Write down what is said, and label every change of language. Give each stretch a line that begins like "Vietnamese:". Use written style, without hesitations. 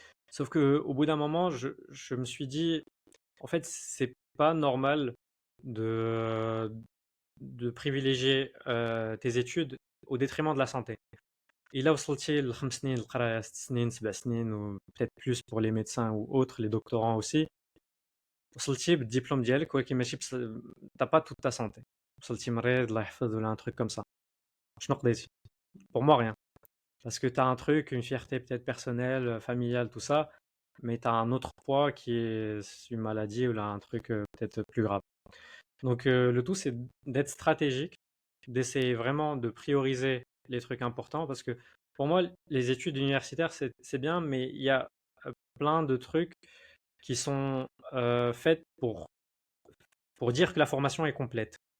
French: Sauf que au bout d'un moment, je me suis dit, en fait, c'est pas normal de, de privilégier tes études au détriment de la santé.
Arabic: إلا وصلتي ل5 سنين القراية 6 سنين 7 سنين
French: ou peut-être plus pour les médecins ou autres, les doctorants aussi,
Arabic: وصلتي بالدبلوم ديالك ولكن ماشي
French: t'as pas toute ta santé.
Arabic: وصلتي مريض الله يحفظ ولا
French: un truc comme ça.
Arabic: شنو قضيتي؟
French: Pour moi rien. Parce que tu as un truc, une fierté peut-être personnelle, familiale, tout ça, mais tu as un autre poids qui est une maladie ou là un truc peut-être plus grave. Donc le tout c'est d'être stratégique, d'essayer vraiment de prioriser les trucs importants parce que pour moi les études universitaires c'est bien, mais il y a plein de trucs qui sont faits pour dire que la formation est complète.